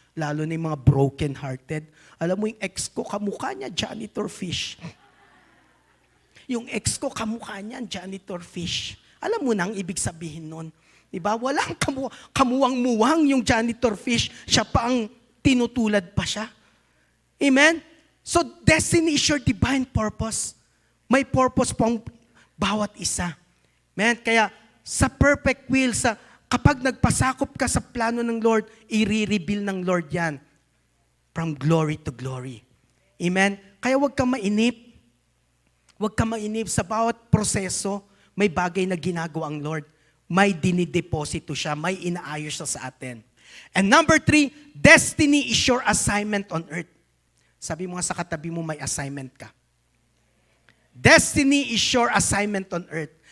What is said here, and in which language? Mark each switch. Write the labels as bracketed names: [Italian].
[Filipino] Lalo na yung mga broken-hearted. Alam mo yung ex ko, kamukha niya janitor fish. Yung ex ko, kamukha niya janitor fish. Alam mo na ang ibig sabihin nun. Diba? Walang kamuwang-muwang yung janitor fish. Siya pa ang tinutulad pa siya. Amen? [English] So, destiny is your divine purpose. [Filipino] May purpose po ang bawat isa. Amen? Kaya, sa perfect will, kapag nagpasakop ka sa plano ng Lord, i-reveal ng Lord yan. [English] From glory to glory. [Filipino] Amen? Kaya huwag kang mainip. Huwag kang mainip sa bawat proseso. May bagay na ginagawa ang Lord. May dinideposito siya. May inaayos siya sa atin. [English] And number 3, destiny is your assignment on earth. [Filipino] Sabi mo nga sa katabi mo, may assignment ka. [English] Destiny is your assignment on earth.